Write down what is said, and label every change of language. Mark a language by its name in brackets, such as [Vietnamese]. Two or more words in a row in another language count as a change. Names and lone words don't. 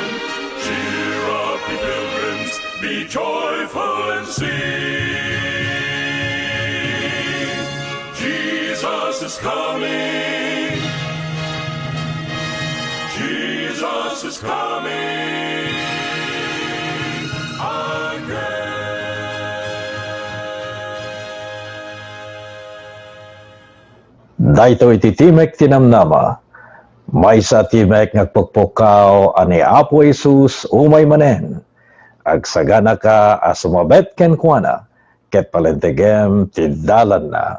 [English] Cheer up, ye pilgrims, be joyful and sing. Jesus is coming. Jesus is coming again. [Iloko] Daytoy iti Timek Tinamnama, may sa Timek ngagpukpukaw ani Apo Jesus umay manen, agsagana ka asumabet ken kuana, ket palentegem ti dalan na.